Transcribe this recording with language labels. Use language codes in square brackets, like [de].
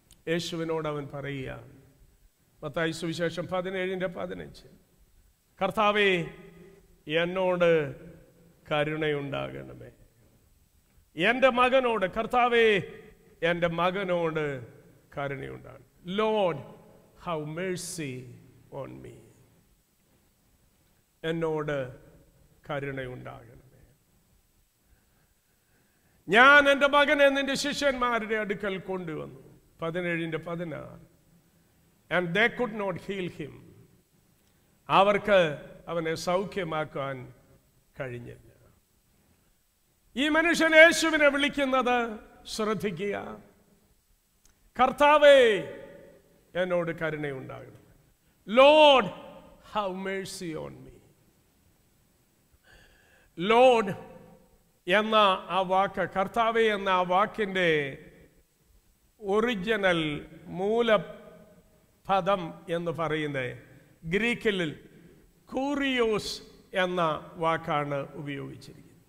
[ml] യേശുവിനോട് അവൻ പറയുക, മത്തായി സുവിശേഷം 17:15, കർത്താവേ, എന്നോട് കരുണയുണ്ടാകണമേ. എൻ്റെ മകനോട്, കർത്താവേ, എൻ്റെ മകനോട് കരുണയുണ്ടാകണം. [en] Lord, have mercy on me. [ml] എന്നോട് കരുണയുണ്ടാകണമേ. ഞാൻ എൻ്റെ മകനെ നിന്റെ ശിഷ്യന്മാരുടെ അടുക്കൽ കൊണ്ടുവന്നു. 17:16. [en] And they could not heal him. [ml] അവർക്ക് അവനെ സൗഖ്യമാക്കാൻ കഴിഞ്ഞില്ല. ഈ മനുഷ്യൻ യേശുവിനെ വിളിക്കുന്നത് ശ്രദ്ധിക്കുക, കർത്താവേ, എന്നോട് കരുണയുണ്ടാകണം. [en] Lord, have mercy on me. [ml] Lord എന്ന ആ വാക്ക്, കർത്താവേ എന്ന ആ വാക്കിൻ്റെ ഒറിജിനൽ മൂലപദം എന്ന് പറയുന്നത് ഗ്രീക്കിൽ കൂറിയോസ് എന്ന വാക്കാണ് ഉപയോഗിച്ചിരിക്കുന്നത്.